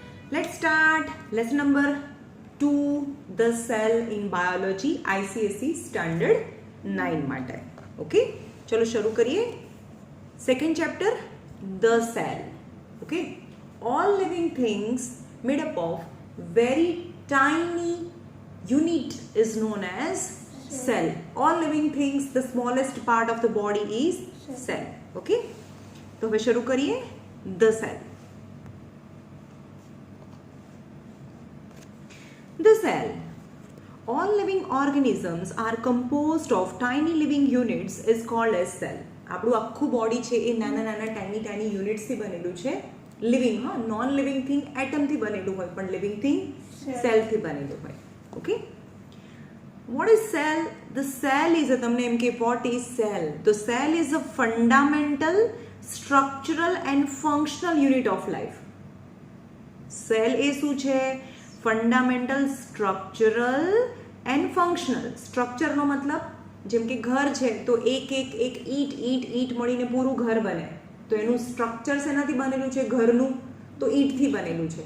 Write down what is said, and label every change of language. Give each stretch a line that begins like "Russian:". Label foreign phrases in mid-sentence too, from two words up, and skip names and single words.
English: Let's start lesson number 2, the cell in biology, ICSE standard 9 માટે.
Gujarati: ઓકે, ચલો શરૂ કરીએ. સેકન્ડ ચેપ્ટર,
English: the cell. Okay, all living things made up of very tiny unit is known as cell. All living things, the smallest part of the body is cell.
Gujarati: Okay, તો હવે શરૂ કરીએ.
English: The cell. The cell. All living organisms are composed of tiny living units is called as cell.
Gujarati: આપણું આખું બોડી છે એ નાના નાના
English: tiny unitsથી
Gujarati: બનેલું છે. લિવિંગ, હા,
English: non living thing
Gujarati: એટમથી બનેલું હોય, પણ
English: living thing
Gujarati: સેલથી બનેલું હોય. ઓકે,
English: what is cell? The cell is
Gujarati: તમને એમ કે
English: what is cell? The cell is a fundamental structural and functional unit of life.
Gujarati: સેલ એ શું છે?
English: fundamental, structural and functional.
Gujarati: સ્ટ્રક્ચરનો મતલબ જેમ કે ઘર છે તો એક ઈંટ મળીને પૂરું ઘર બને, તો એનું સ્ટ્રક્ચર શેનાથી બનેલું છે? ઘરનું, તો ઈંટથી બનેલું છે.